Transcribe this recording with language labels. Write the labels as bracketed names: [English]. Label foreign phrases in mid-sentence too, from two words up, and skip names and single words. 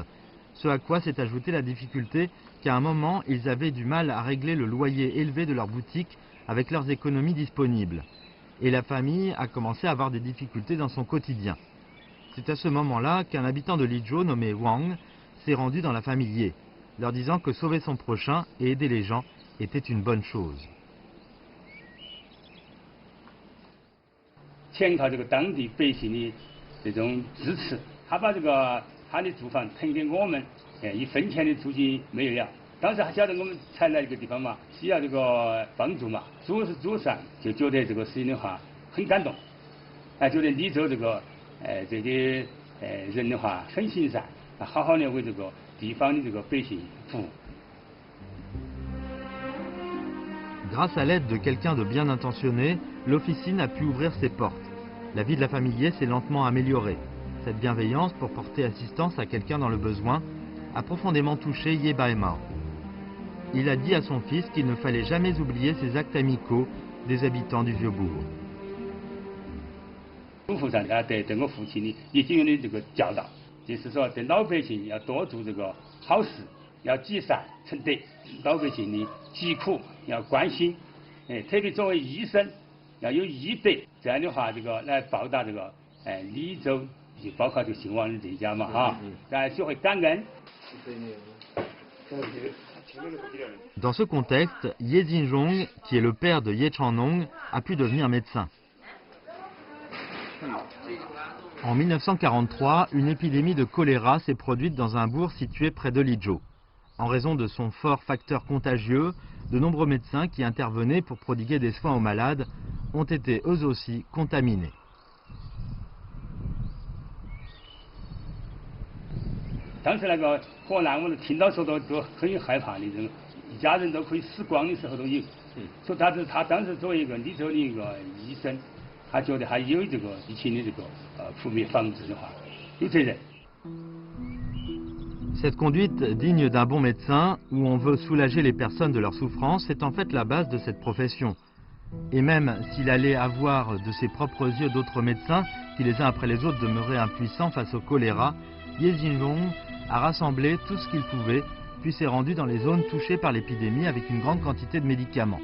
[French] Ce à quoi s'est ajoutée la difficulté qu'à un moment, ils avaient du mal à régler le loyer élevé de leur boutique avec leurs économies disponibles. Et la famille a commencé à avoir des difficultés dans son quotidien. C'est à ce moment-là qu'un habitant de Lizhou nommé Wang s'est rendu dans la famille Ye, leur disant que sauver son prochain et aider les gens était une bonne chose. [Chinese] 全靠这个当地百姓的这种支持，他把他的住房腾给我们，一分钱的租金没有了。当时还晓得我们才来这个地方嘛，需要这个帮助嘛，主是主上就觉得这个事情的话很感动，觉得溧州这些人的话很行善，好好的为这个地方的这个百姓服务。 [French] Grâce à l'aide de quelqu'un de bien intentionné, l'officine a pu ouvrir ses portes. La vie de la famille Ye s'est lentement améliorée. Cette bienveillance pour porter assistance à quelqu'un dans le besoin a profondément touché Ye Baimao. Il a dit à son fils qu'il ne fallait jamais oublier ses actes amicaux des habitants du vieux bourg. [Chinese] 祖父上对我父亲的已经有的这个教导，就是说对老百姓要多做这个好事，要积善成德，老百姓的疾苦要关心，特别作为医生要有医德，这样的话来报答溧州，就包括姓王的这一家嘛哈，要学会感恩。 [French] Dans ce contexte, Ye Jinzhong, qui est le père de Ye Changnong, a pu devenir médecin. En 1943, une épidémie de choléra s'est produite dans un bourg situé près de Lizhou. En raison de son fort facteur contagieux, de nombreux médecins qui intervenaient pour prodiguer des soins aux malades ont été eux aussi contaminés. [Chinese] 当时那个火难，我们听到说都很害怕的，这种一家人都可以死光的时候都有。所以他当时作为一个溧州的一个医生，他觉得他有这个疫情的扑灭防治的话，有责任。 [French] Cette conduite digne d'un bon médecin, où on veut soulager les personnes de leur souffrance, est en fait la base de cette profession. Et même s'il allait avoir de ses propres yeux d'autres médecins qui les uns après les autres demeuraient impuissants face au choléra, Ye Jinzhong a rassemblé tout ce qu'il pouvait, puis s'est rendu dans les zones touchées par l'épidémie avec une grande quantité de médicaments.